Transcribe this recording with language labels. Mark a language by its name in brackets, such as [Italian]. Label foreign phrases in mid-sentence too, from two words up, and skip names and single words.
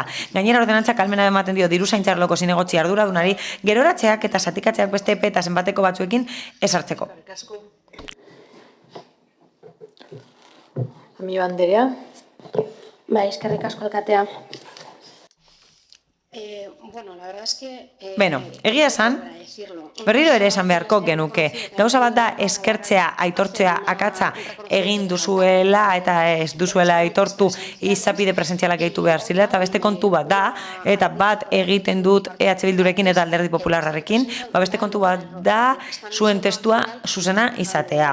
[Basque] Gainera ordenantzak ahalmena ematen dio diru zaintza arloko zinegotzi arduradunari geroratzeak eta zatikatzeak beste epe eta zenbateko batzuekin ezartzeko. Amiba Anderea. Bai, eskerrik asko alkatea. Bueno, [Spanish] la verdad es que... [Basque] egia esan, berriro ere esan beharko genuke. Gauza bat da eskertzea, aitortzea, akatsa egin duzuela eta ez duzuela aitortu izapide presentzialak gehitu behar zila, eta beste kontu bat da, eta bat egiten dut EH Bildurekin eta Alderdi Popularrarekin, beste kontu bat da zuen testua zuzena izatea.